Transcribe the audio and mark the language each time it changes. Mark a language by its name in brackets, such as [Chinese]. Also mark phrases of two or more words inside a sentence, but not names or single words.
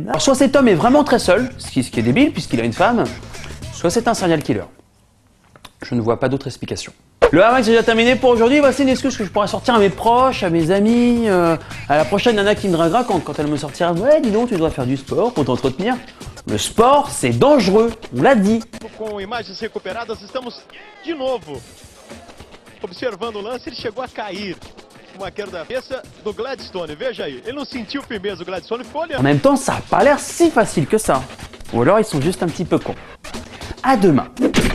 [French] Alors, soit cet homme est vraiment très seul, ce qui est débile puisqu'il a une femme, soit c'est un serial killer. Je ne vois pas d'autre explication. Le Hamax est déjà terminé pour aujourd'hui. Voici une excuse que je pourrais sortir à mes proches, à mes amis, à la prochaine nana qui me draguera quand elle me sortira. Ouais, dis donc, tu dois faire du sport pour t'entretenir. Le sport, c'est dangereux, on l'a dit. [Portuguese] Com imagens recuperadas, estamos de novo observando o lance. Ele chegou a cair. Uma queda da cabeça do Gladstone. Veja aí, ele não sentiu firmeza, o Gladstone ficou olhando. [French] En même temps, ça n'a pas l'air si facile que ça. Ou alors, ils sont juste un petit peu cons. À demain.